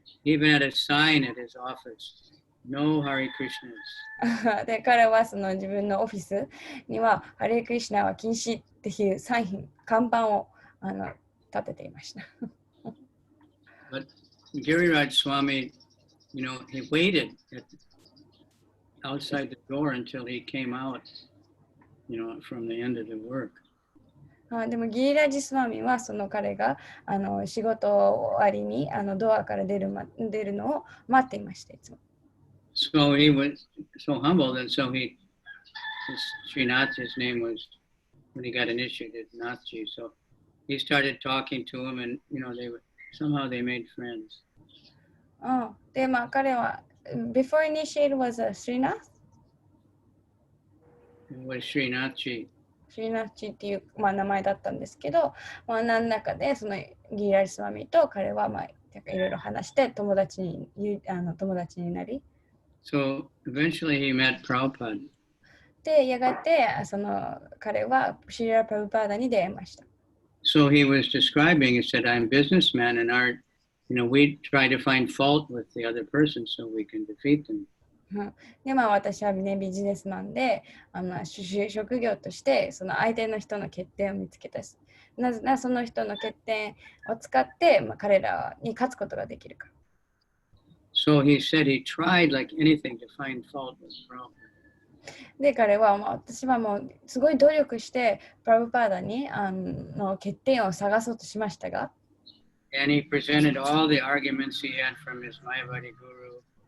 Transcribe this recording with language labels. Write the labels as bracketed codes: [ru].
[en] Even at a sign at his office, no Hare Krishnas. [ja] で、彼はその自分のオフィスには、ハレークリシナは禁止っていう看板を立てていました。 [en] But Giriraj Swami he waited outside the door until he came out, from the end of the work. [ja] でもギーラジスワミはその彼が仕事終わりにドアから出るのを待っていました。いつも。 [en] So he was so humbled, and so Srinath's name was, when he got initiated, Nathji. So he started talking to him, and somehow they made friends. [ja] で、彼は、 [en] before initiated was Srinath? It was Srinathji. [ja] シーナッチっていう、名前だったんですけど、何らかでそのギーラジスワミと彼は、いろいろ話して友達になり。 [en] So eventually he met Prabhupada. [ja] で、やがて彼はシリラ・プラブパーダに出会いました。 [en] So he was describing, he said, I'm a businessman and we try to find fault with the other person so we can defeat them. [ja] で、私はビジネスマンで、職業としてその相手の人の欠点を見つけたし、なぜならその人の欠点を使って、彼らに勝つことができるから。 [en] So he said he tried like anything to find fault with Prabhupada. [ja] で、彼は私はもうすごい努力してプラブパーダにの欠点を探そうとしましたが。 [en] And he presented all the arguments he had from his Mayavadi guru.